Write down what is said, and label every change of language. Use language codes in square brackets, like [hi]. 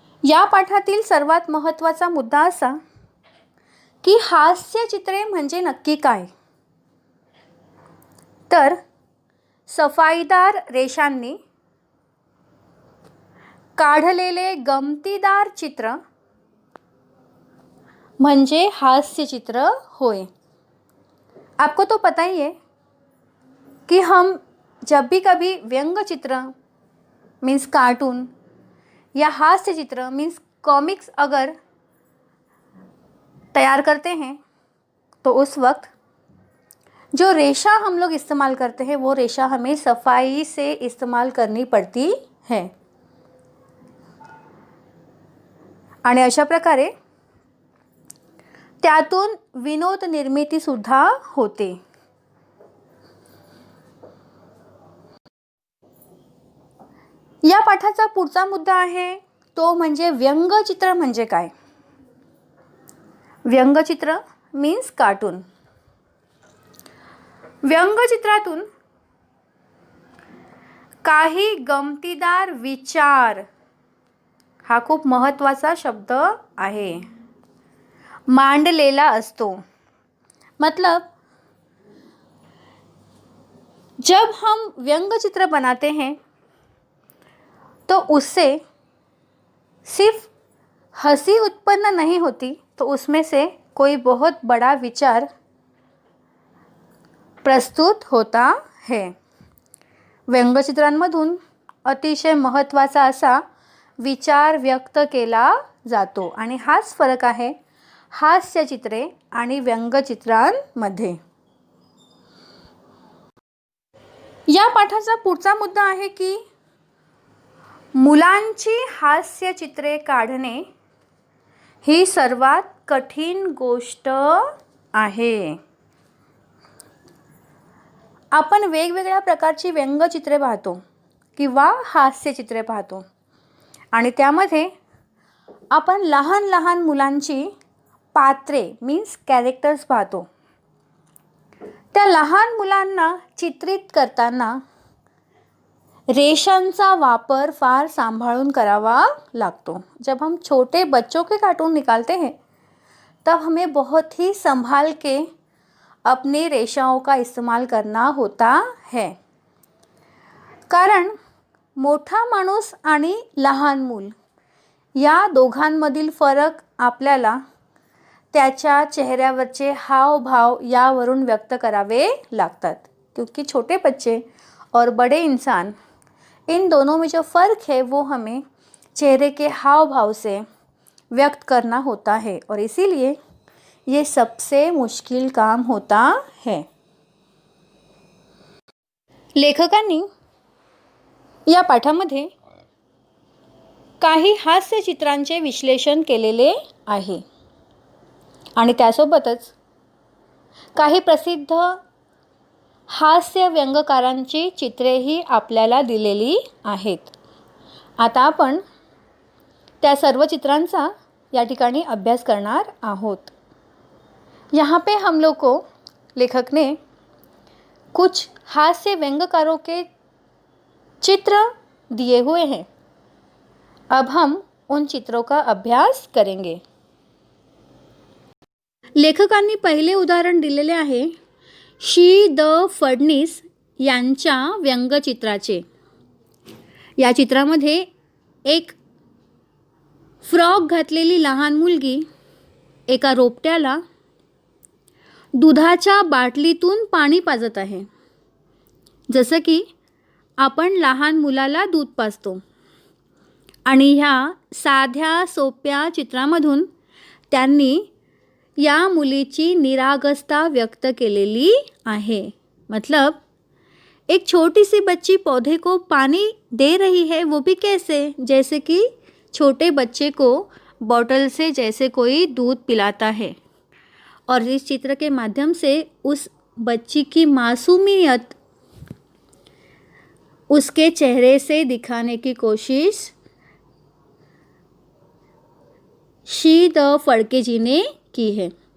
[mr] या पाठातील सर्वात महत्त्वाचा मुद्दा असा की हास्यचित्रे म्हणजे नक्की काय. तर सफाईदार रेषांनी काढलेले गमतीदार चित्र म्हणजे हास्यचित्र होय. [hi] आपको तो पता ही है कि हम जब भी कभी व्यंग चित्र मीन्स कार्टून या हास्य चित्र मीन्स कॉमिक्स अगर तैयार करते हैं तो उस वक्त जो रेशा हम लोग इस्तेमाल करते हैं वो रेशा हमें सफाई से इस्तेमाल करनी पड़ती है. [mr] आणि अशा प्रकारे त्यातून विनोद निर्मिती सुद्धा होते. या पाठाचा पुढचा मुद्दा आहे तो म्हणजे व्यंगचित्र म्हणजे काय. व्यंगचित्र मीन्स कार्टून. व्यंगचित्रातून काही गमतीदार विचार, हा खूप महत्त्वाचा शब्द आहे, मांडलेला असतो. [hi] मतलब जब हम व्यंगचित्र बनाते हैं तो उससे सिर्फ हंसी उत्पन्न नहीं होती, तो उसमें से कोई बहुत बड़ा विचार प्रस्तुत होता है. [mr] व्यंगचित्रांमधून अतिशय महत्त्वाचा असा विचार व्यक्त केला जातो आणि हाच फरक आहे हास्यचित्रे आणि व्यंगचित्रांमध्ये. या पाठाचा पुढचा मुद्दा आहे की मुलांची हास्यचित्रे काढणे ही सर्वात कठीण गोष्ट आहे. आपण वेगवेगळ्या प्रकारची व्यंगचित्रे पाहतो किंवा हास्यचित्रे पाहतो आणि त्यामध्ये आपण लहान लहान मुलांची पात्रे मीन्स कॅरेक्टर्स पाहतो. त्या लहान मुलांना चित्रित करताना रेशांचा वापर फार सांभाळून करावा लागतो. [hi] जब हम छोटे बच्चों के कार्टून निकालते हैं तब हमें बहुत ही संभाल के अपनी रेशाओं का इस्तेमाल करना होता है. [mr] कारण मोठा माणूस आणि लहान मूल या दोघांमधील फरक आपल्याला त्याच्या चेहऱ्यावरचे हावभाव यावरून व्यक्त करावे लागतात. [hi] क्योंकि छोटे बच्चे और बड़े इंसान, इन दोनों में जो फ़र्क है वो हमें चेहरे के हाव भाव से व्यक्त करना होता है और इसीलिए ये सबसे मुश्किल काम होता है. [mr] लेखकांनी या पाठामध्ये काही हास्य चित्रांचे विश्लेषण केलेले आहे आणि त्यासोबतच काही प्रसिद्ध हास्य व्यंगकारांची चित्रेही आपल्याला दिलेली आहेत. आता आपण त्या सर्व चित्रांचा या ठिकाणी अभ्यास करणार आहोत. [hi] यहाँ पे हम लोग को लेखक ने कुछ हास्य व्यंगकारों के चित्र दिए हुए हैं. अब हम उन चित्रों का अभ्यास करेंगे. [mr] लेखकांनी पहिले उदाहरण दिलेले आहे शी द फडणीस यांच्या व्यंगचित्राचे. या चित्रामध्ये एक फ्रॉक घातलेली लहान मुलगी एका रोपट्याला दुधाच्या बाटलीतून पाणी पाजत आहे. जसं की आपण लहान मुलाला दूध पाजतो. आणि ह्या साध्या सोप्या चित्रामधून त्यांनी या मुलीची निरागसता व्यक्त केलेली आहे. [hi] मतलब एक छोटी सी बच्ची पौधे को पानी दे रही है, वो भी कैसे, जैसे कि छोटे बच्चे को बॉटल से जैसे कोई दूध पिलाता है. और इस चित्र के माध्यम से उस बच्ची की मासूमियत उसके चेहरे से दिखाने की कोशिश शी द फडके जी ने की है.